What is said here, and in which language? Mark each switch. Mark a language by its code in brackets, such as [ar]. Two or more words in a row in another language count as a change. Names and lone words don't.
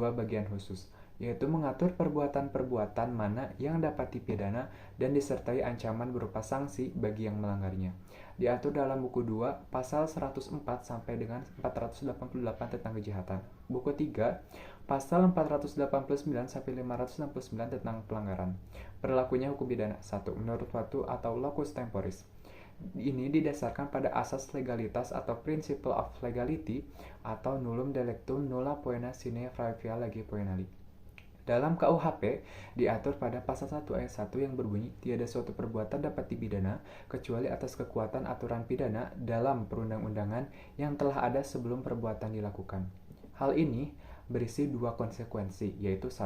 [id] Bagian khusus, yaitu mengatur perbuatan-perbuatan mana yang dapat dipidana dan disertai ancaman berupa sanksi bagi yang melanggarnya. Diatur dalam buku 2, pasal 104 sampai dengan 488 tentang kejahatan. Buku 3, pasal 489 sampai 569 tentang pelanggaran. Berlakunya hukum pidana 1. Menurut waktu atau [la] locus temporis. [id] Ini didasarkan pada asas legalitas atau [en] principle of legality [id] atau [la] nullum delictum nulla poena sine praevia lege poenali. [id] Dalam KUHP, diatur pada pasal 1 ayat 1 yang berbunyi, tiada suatu perbuatan dapat dipidana, kecuali atas kekuatan aturan pidana dalam perundang-undangan yang telah ada sebelum perbuatan dilakukan. Hal ini berisi dua konsekuensi, yaitu 1.